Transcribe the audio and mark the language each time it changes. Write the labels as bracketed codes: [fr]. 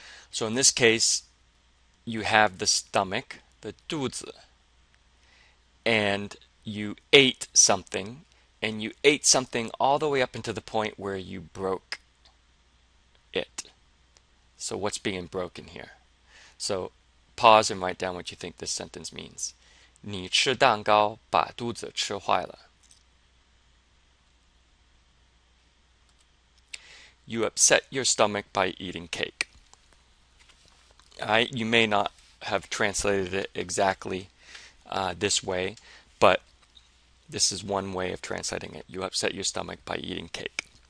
[en] So in this case, you have the stomach, the 肚子, and you ate something, and you ate something all the way up into the point where you broke it. So what's being broken here? So pause and write down what you think this sentence means. [zh] 你吃蛋糕把肚子吃坏了. [en] You upset your stomach by eating cake. You may not have translated it exactly this way, but this is one way of translating it. You upset your stomach by eating cake.